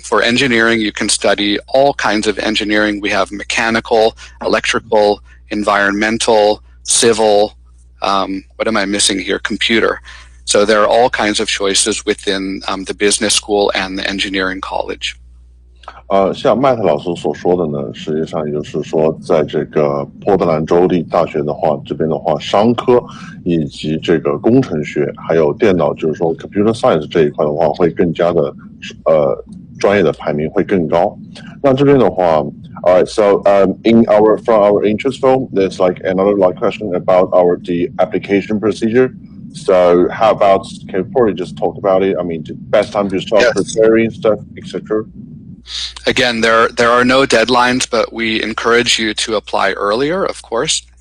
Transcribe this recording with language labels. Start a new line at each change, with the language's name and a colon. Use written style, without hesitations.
English: For engineering, you can study all kinds of engineering. We have mechanical, electrical, environmental, civil, what am I missing here? Computer. So there are all kinds of choices within the business school and the engineering college.
Chinese: 像麦特老师所说的呢，实际上就是说，在这个波特兰州立大学的话，这边的话，商科以及这个工程学，还有电脑，就是说 computer science 这一块的话，会更加的专业的排名会更高。那这边的话
English: Alright, so from our interest film, there's like another question about the application procedure. So how about, can you probably just talk about it? I mean, the best time to start preparing stuff, etc. Again, there are no deadlines, but we encourage you to apply earlier, of course.